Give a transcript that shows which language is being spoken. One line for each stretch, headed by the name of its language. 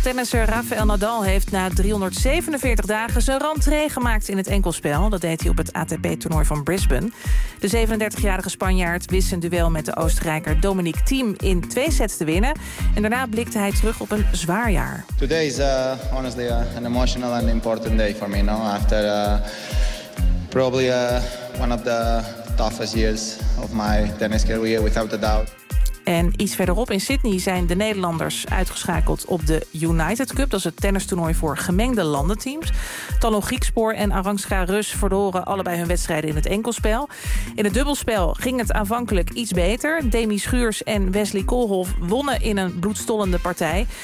Dutch: Tennisser Rafael Nadal heeft na 347 dagen zijn rentree gemaakt in het enkelspel. Dat deed hij op het ATP-toernooi van Brisbane. De 37-jarige Spanjaard wist zijn duel met de Oostenrijker Dominic Thiem in 2 sets te winnen. En daarna blikte hij terug op een zwaar jaar.
English: Today is honestly an emotional and important day for me. No? After probably one of the toughest years of my tennis career, without a doubt.
Dutch: En iets verderop in Sydney zijn de Nederlanders uitgeschakeld op de United Cup. Dat is het tennistoernooi voor gemengde landenteams. Talon Griekspoor en Arantxa Rus verloren allebei hun wedstrijden in het enkelspel. In het dubbelspel ging het aanvankelijk iets beter. Demi Schuurs en Wesley Kolhof wonnen in een bloedstollende partij.